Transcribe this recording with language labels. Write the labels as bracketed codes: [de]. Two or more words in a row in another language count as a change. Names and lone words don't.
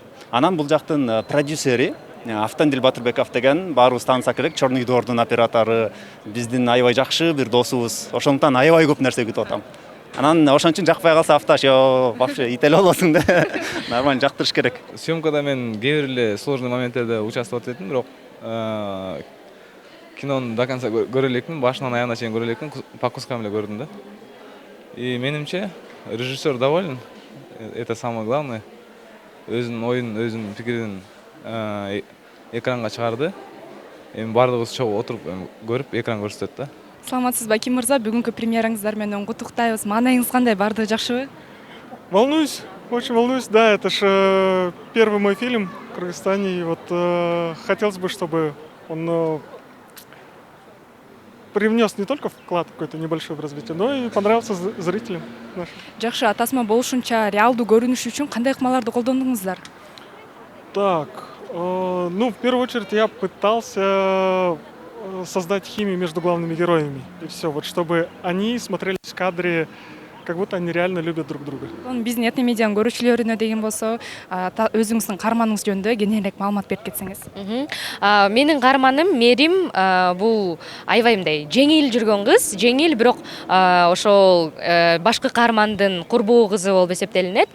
[ky] Анан бул жактын продюсери Автандил Батырбеков деген баарыбыз таанысак элек, Черный Дордун оператору, биздин аябай жакшы бир досубуз. Ошондуктан аябай көп нерсе күтүп атам. Анан ошон үчүн жакпай калса Авташ, вообще ител болосуң да. Нормально жактырыш керек. Съемкада мен кээ бир эле сложный моменттерде [ru] участвовать этим, [ky] бирок кинону [ru] до конца [ky] көрө элекмин, башынан аягына чейин көрө элекмин, [ru] по кускам [ky] эле көрдүм да. [ru] И менимче режиссер доволен, это самое главное. [ky] Өзүнүн оюн, өзүнүн пикирин экранга чыгарды. Эми баардыгыбыз чогуу отуруп көрүп, экран көрсөтөт да. Саламатсызбы Аким мырза, бүгүнкү премьераңыздар менен куттуктайбыз. Маанайыңыз кандай? Баардыгы жакшыбы? [ru] Волнуюсь, очень волнуюсь. Да, это ж первый мой фильм в Кыргызстане. И вот хотелось бы, чтобы он привнес не только вклад какой-то небольшой в развитие, но и понравился зрителям нашим. [ky] Жакшы, атасма болушунча реалдуу көрүнүш үчүн кандай ыкмаларды колдондуңуздар? [ru] Так, ну, в первую очередь я пытался создать химию между главными героями. И все, вот чтобы они смотрелись в кадре, как будто они реально любят друг друга. [ky] Биздин Этне медианын көрүүчүлөрүнө деген болсо, өзүңүздүн каарманыңыз жөнүндө кененирээк маалымат берип кетсеңиз. Менин каарманым Мерим бул аябай мындай жеңил жүргөн кыз, жеңил, бирок ошол башкы каармандын курбуу кызы болуп эсептелинет.